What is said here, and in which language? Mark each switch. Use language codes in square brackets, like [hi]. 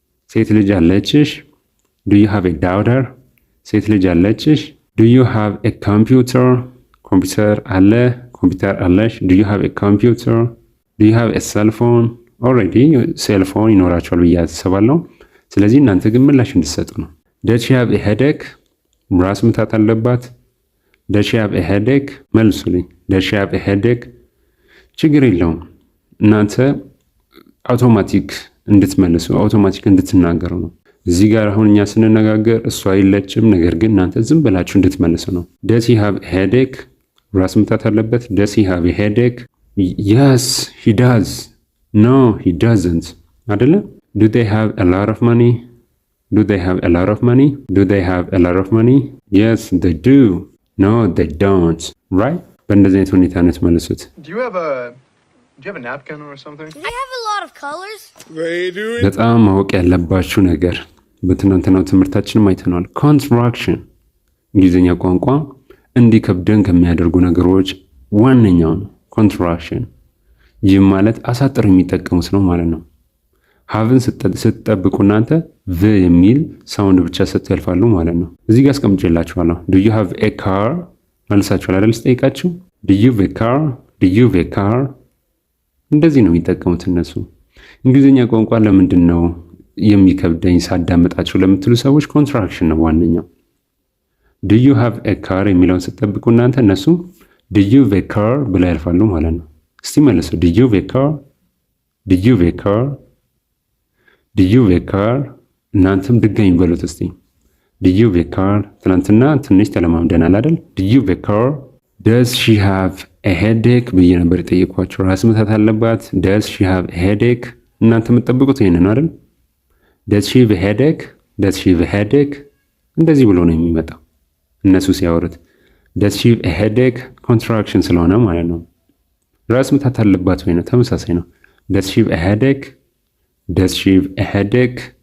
[am] ሴት ልጅ አለችሽ? [en] do you have a daughter? [am] ሴት ልጅ አለችሽ? [en] do you have a computer? [am] ኮምፒውተር አለ? ኮምፒውተር አለሽ? [en] do you have a computer? do you have a cell phone? [am] already cell phone ይኖራችኋል ብዬ አስባለሁ። ስለዚህ እናንተ ግን ምላሽ እንድትሰጡ ነው። [en] does she have a headache? [am] ራስ ምታት አለባት? [en] does she have a headache? መልሱልኝ። does she have a headache? [am] ችግር የለውም እናንተ አውቶማቲክ እንድትመልሱ አውቶማቲክ እንድትናገሩ ነው። እዚህ ጋር አሁን እኛ ስንነጋገር እሷ የለችም፣ ነገር ግን እናንተ ዝም ብላችሁ እንድትመልሱ ነው። [en] does he have a headache? [am] ራስ ምታት አለበት? [en] does he have a headache? yes he does። no he doesn't አይደለ? do they have a lot of money? do they have a lot of money? do they have a lot of money? yes they do. no they don't. right? [am] በእንደዚህ አይነት ሁኔታ ነው የምትመልሱት። [en] do you have a napkin or something? Do they have a lot of colors? [am] በጣም ማወቅ ያለባችሁ ነገር በትናንትናው ትምህርታችንም አይተናል። ኮንትራክሽን እንግሊዝኛ ቋንቋ እንዲከብደን ከሚያደርጉ ነገሮች ዋነኛው ነው ኮንትራክሽን። ይህ ማለት አሳጥር የሚጠቀሙት ነው ማለት ነው። ሀቭን ስትጠብቁ እናንተ ቭ የሚል ሳውንድ ብቻ ሰጥተው ያልፋሉ ማለት ነው። እዚህ ጋር አስቀምጬላችኋለሁ። [en] do you have a car [am] መልሳችኋል አይደል? ስጠይቃችሁ [en] do you have a car? do you have a car? [am] እንደዚህ ነው የሚጠቀሙት እነሱ። እንግሊዝኛ ቋንቋ ለምንድን ነው የሚከብደኝ ሳዳመጣቸው ለምትሉ ሰዎች ኮንትራክሽን ነው ዋነኛው። [en] do you have a car [am] የሚለውን ስትጠብቁ እናንተ እነሱ do you have a car ብለው ያልፋሉ ማለት ነው። እስቲ መልሱ። [en] do you have a car? do you have a car? do you have a car? [am] እናንተም ድጋሚ በሉት እስቲ [en] do you have a car? [am] ትናንትና ትንሽ ተለማምደናል አይደል? [en] do you have a car? does she have [am] ሄዴክ ብዬ ነበር የጠየኳቸው። ራስ ምታት አለባት። [en] ደስ ሺ ሃቭ ሄዴክ። [am] እናንተ የምትጠብቁት ይሄን ነው አይደል? [en] ደስ ሺ ሄዴክ፣ ደስ ሺ ሄዴክ [am] እንደዚህ ብሎ ነው የሚመጣው እነሱ ሲያወሩት። ደስ ሺ ሄዴክ ኮንትራክሽን ስለሆነ ማለት ነው። ራስ ምታት አለባት ወይ ነው፣ ተመሳሳይ ነው። [en] ደስ ሺ ሄዴክ፣ ደስ ሺ ሄዴክ።